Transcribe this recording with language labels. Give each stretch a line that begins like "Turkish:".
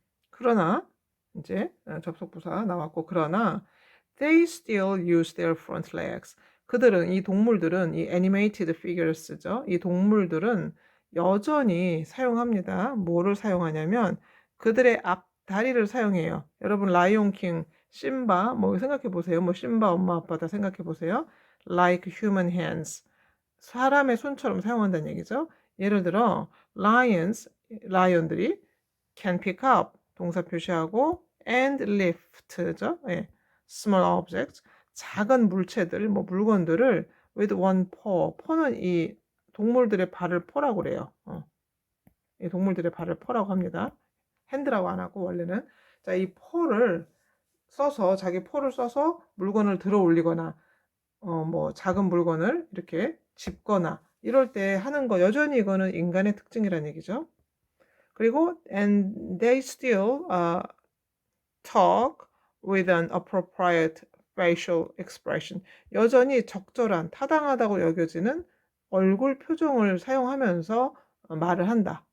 Korean: 그러나 이제 접속부사 나왔고, 그러나
English: they still use their front legs.
Korean: 그들은, 이 동물들은, 이
English: animated figures
Korean: 죠. 이 동물들은 여전히 사용합니다. 뭐를 사용하냐면 그들의 앞 다리를 사용해요. 여러분 라이온킹, 심바 뭐 생각해 보세요. 뭐 심바 엄마 아빠 다 생각해 보세요.
English: Like human hands.
Korean: 사람의 손처럼 사용한다는 얘기죠. 예를 들어 라이언들이
English: can pick up,
Korean: 동사 표시하고,
English: and lift
Korean: 죠. 예.
English: small objects,
Korean: 작은 물체들, 뭐 물건들을
English: with one paw,
Korean: paw는 이 동물들의 발을 포라고 그래요. 이 동물들의 발을 포라고 합니다. 핸드라고 안 하고 원래는. 자, 이 포를 써서, 자기 포를 써서 물건을 들어 올리거나 뭐 작은 물건을 이렇게 짚거나 이럴 때 하는 거, 여전히 이거는 인간의 특징이라는 얘기죠. 그리고
English: and they still talk with an appropriate facial expression.
Korean: 여전히 적절한, 타당하다고 여겨지는 얼굴 표정을 사용하면서 말을 한다.